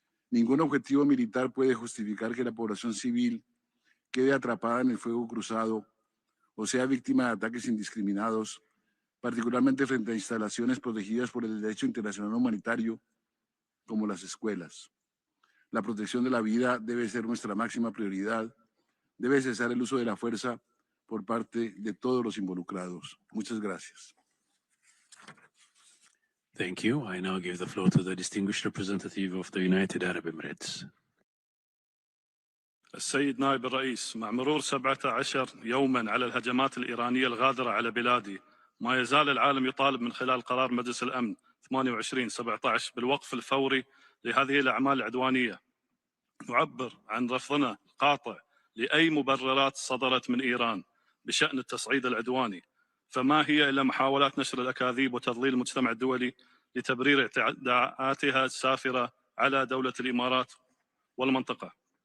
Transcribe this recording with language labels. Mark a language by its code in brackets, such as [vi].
[es] Ningún objetivo militar puede justificar que la población civil quede atrapada en el fuego cruzado o sea víctima de ataques indiscriminados, particularmente frente a instalaciones protegidas por el derecho internacional humanitario, como las escuelas. La protección de la vida debe ser nuestra máxima prioridad, Debe cesar el uso de la fuerza por parte de todos los involucrados. Muchas gracias. [en] Thank you. I now give the floor to the distinguished representative of the United Arab Emirates. [ar] السيد نائب الرئيس، مع مرور 17 يوما على الهجمات الإيرانية الغادرة على بلادي، ما يزال العالم يطالب من خلال قرار مجلس الأمن 28/17 بالوقف الفوري لهذه الأعمال العدوانية. نعبر عن رفضنا القاطع لأي مبررات صدرت من إيران بشأن التصعيد العدواني، فما هي إلا محاولات نشر الأكاذيب وتضليل المجتمع الدولي لتبرير اعتداءاتها السافرة على دولة الإمارات والمنطقة.